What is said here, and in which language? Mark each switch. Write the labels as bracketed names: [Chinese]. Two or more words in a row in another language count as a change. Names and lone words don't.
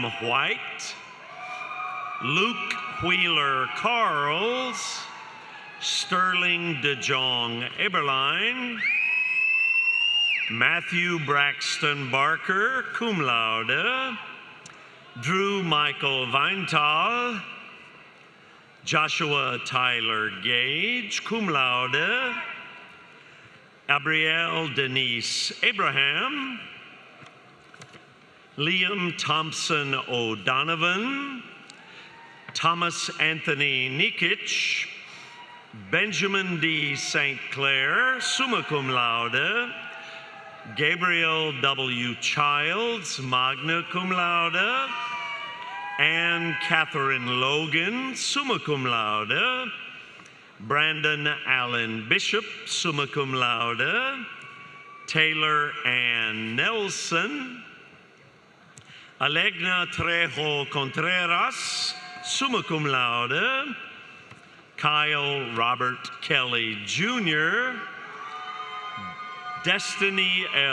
[English] White, Luke Wheeler Carls, Sterling DeJong Eberlein, Matthew Braxton Barker, [Latin] cum laude, [English] Drew Michael Weintal, Joshua Tyler Gage, [Latin] cum laude, [English] Abrielle Denise Abraham, Liam Thompson O'Donovan, Thomas Anthony Nikich, Benjamin D. St. Clair, [Latin] summa cum laude, [English] Gabriel W. [Latin] Childs, magna cum laude, [English] Anne Catherine Logan, [Latin] summa cum laude, Brandon Allen Bishop, summa cum laude, [English] Taylor Ann Nelson, Alegna Trejo Contreras, [Latin] summa cum laude, [English] Kyle Robert Kelly Jr., Destiny L.